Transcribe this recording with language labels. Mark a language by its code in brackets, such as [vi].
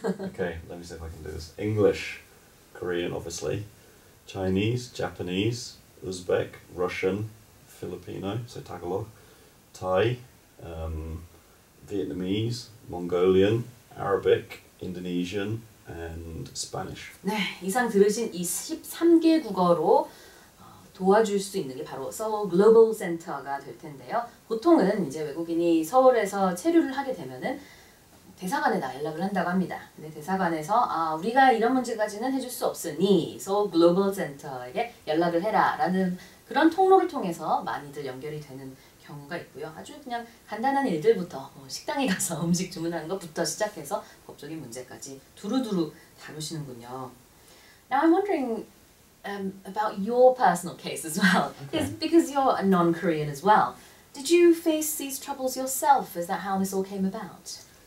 [en] Okay, let me see if I can do this. English, Korean obviously, Chinese, Japanese, Uzbek, Russian, Filipino, so Tagalog, Thai, Vietnamese, Mongolian, Arabic, Indonesian, and Spanish. [ko] 네, 이상 들으신 이 13개 국어로 도와줄 수 있는 게 바로 서울 글로벌 센터가 될 텐데요. 보통은 이제 외국인이 서울에서 체류를 하게 되면은 대사관에다 연락을 한다고 합니다. 근데 대사관에서 우리가 이런 문제까지는 해줄 수 없으니 서울 글로벌 센터에게 연락을 해라라는 그런 통로를 통해서 많이들 연결이 되는 경우가 있고요. 아주 그냥 간단한 일들부터 식당에 가서 음식 주문하는 것부터 시작해서 법적인 문제까지 두루두루 다루시는군요. [en] Now I'm wondering about your personal case as well, because you're a non-Korean as well. Did you face these troubles yourself? Is that how this all came about?